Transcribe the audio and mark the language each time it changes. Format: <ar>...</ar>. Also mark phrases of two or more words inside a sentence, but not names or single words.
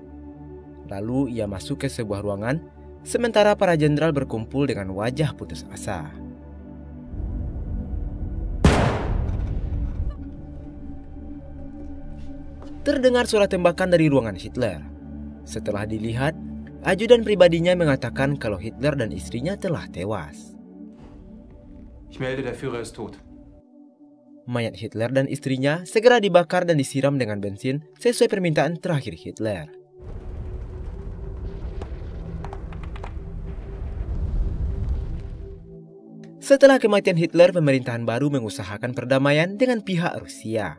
<id>Lalu ia masuk ke sebuah ruangan, sementara para jenderal berkumpul dengan wajah putus asa. Terdengar suara tembakan dari ruangan Hitler. Setelah dilihat, ajudan pribadinya mengatakan kalau Hitler dan istrinya telah tewas.</id> <de>Ich melde, der Führer ist tot.</de> <id>Mayat Hitler dan istrinya segera dibakar dan disiram dengan bensin sesuai permintaan terakhir Hitler. Setelah kematian Hitler, pemerintahan baru mengusahakan perdamaian dengan pihak Rusia.</id>